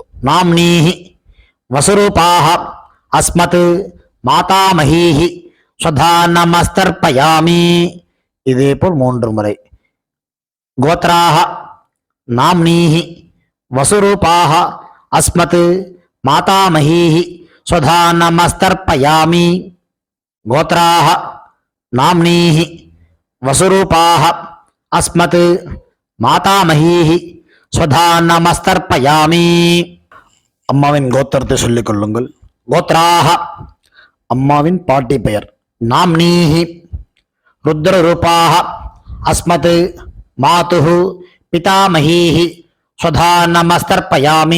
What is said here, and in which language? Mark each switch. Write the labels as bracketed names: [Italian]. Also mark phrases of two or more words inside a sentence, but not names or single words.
[Sanskrit] नाम्नीः वसुरूपाः अस्मत् मातामहीः स्वधा नमस्तर्पयामि. [Tamil] இதேபோல் 3 முறை. [Sanskrit] गोत्राः नाम्नीः वसुरूपाः अस्मत् मातामहीः स्वधा नमस्तर्पयामि गोत्राः नाम्नीः वसुरूपाः अस्मत् मातामहीः स्वधा नमस्तर्पयामि [Tamil] அம்மாவின் கோத்திரத்தை சொல்லிக் கொள்ளுங்கள். கோத்ராஹ அம்மாவின் பாட்டி பெயர். [Sanskrit] नाम्नीः रुद्ररूपाः अस्मत् मातुः पितामहीः स्वधा नमस्तर्पयामि.